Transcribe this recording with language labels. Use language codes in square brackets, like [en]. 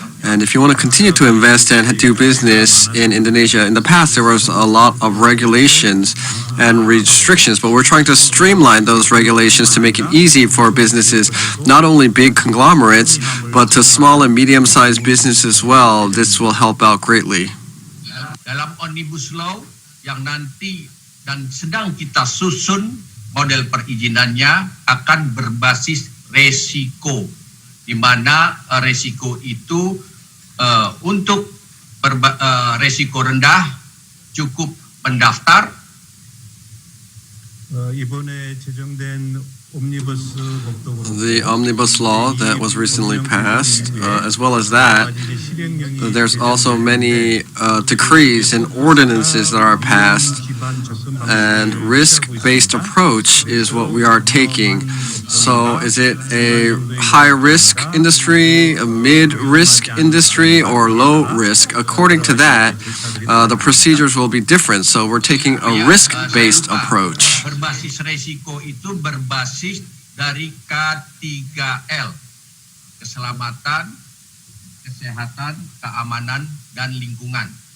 [en] And if you want to continue to invest and do business in Indonesia, in the past there was a lot of regulations and restrictions, but we're trying to streamline those regulations to make it easy for businesses, not only big conglomerates, but to small and medium-sized businesses as well. This will help out greatly. [id] Dalam Omnibus Law yang nanti dan sedang kita susun, model perizinannya akan berbasis resiko, di mana resiko itu untuk resiko rendah cukup mendaftar. [ko] 이번에 제정된 [en] The omnibus law that was recently passed, as well as that, there's also many decrees and ordinances that are passed, and risk-based approach is what we are taking. So is it a high-risk industry, a mid-risk industry, or low-risk? According to that, the procedures will be different. So we're taking a risk-based approach. [id] Berbasis resiko itu berbasis dari K3L, keselamatan, kesehatan, keamanan, dan lingkungan.